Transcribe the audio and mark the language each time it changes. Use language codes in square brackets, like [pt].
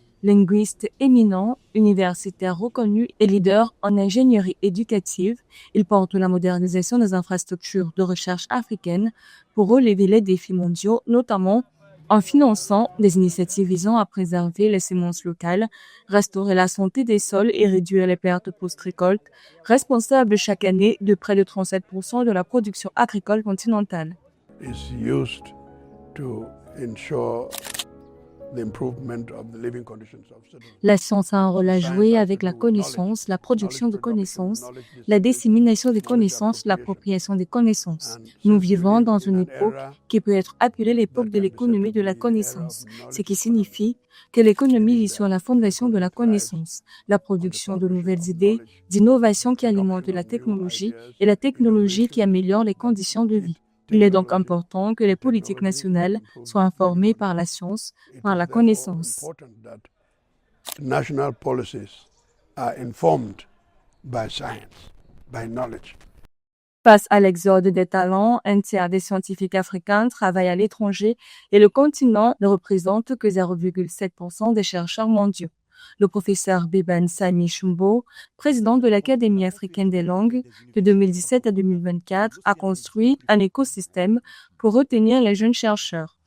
[fr] Linguiste éminent, universitaire reconnu et leader en ingénierie éducative, il porte la modernisation des infrastructures de recherche africaines pour relever les défis mondiaux, notamment en finançant des initiatives visant à préserver les semences locales, restaurer la santé des sols et réduire les pertes post-récolte, responsables chaque année de près de 37% de la production agricole continentale. [en] Is used to ensure the improvement of the living conditions of citizens. [fr] La science a un rôle à jouer avec la connaissance, la production de connaissances, la dissémination des connaissances, l'appropriation des connaissances. Nous vivons dans une époque qui peut être appelée l'époque de l'économie de la connaissance, ce qui signifie que l'économie vit sur la fondation de la connaissance, la production de nouvelles idées, d'innovations qui alimentent la technologie et la technologie qui améliore les conditions de vie. Il est donc important que les politiques nationales soient informées par la science, par la connaissance. [en] National policies are informed by science, by knowledge. [fr] Face à l'exode des talents, un tiers des scientifiques africains travaillent à l'étranger et le continent ne représente que 0,7% des chercheurs mondiaux. Le professeur Beban Sami Chumbo, président de l'Académie africaine des langues de 2017 à 2024, a construit un écosystème pour retenir les jeunes chercheurs.